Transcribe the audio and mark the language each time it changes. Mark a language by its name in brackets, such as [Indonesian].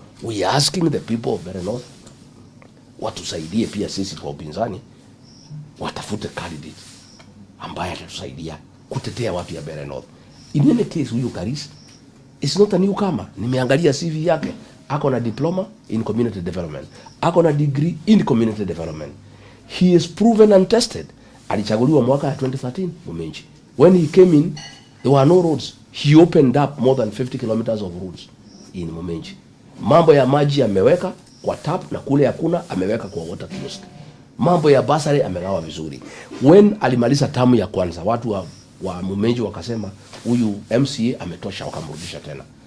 [English] We are asking the people of Mbeere North [Swahili] watusaidie pia sisi kwa upinzani, watafute candidate ambaye atatusaidia kutetea watu ya Mbeere North. [English] In any case, [Swahili] huyu [English] Karisa is not a newcomer. [Swahili] Nimeangalia CV yake. Ako na [English] diploma in community development. Ako na degree in community development. He is proven and tested. [Swahili] Alichaguliwa mwaka ya 2013 Mumenji. [English] When he came in, there were no roads. He opened up more than 50 kilometers of roads [Swahili] in Momenji. Mambo ya maji ameweka kwa tap na kule hakuna ameweka kwa water kiosk. Mambo ya basari amegawa vizuri. When alimaliza tamu ya kwanza, watu wa Momenji wakasema huyu MCA ametosha, wakamrudisha tena.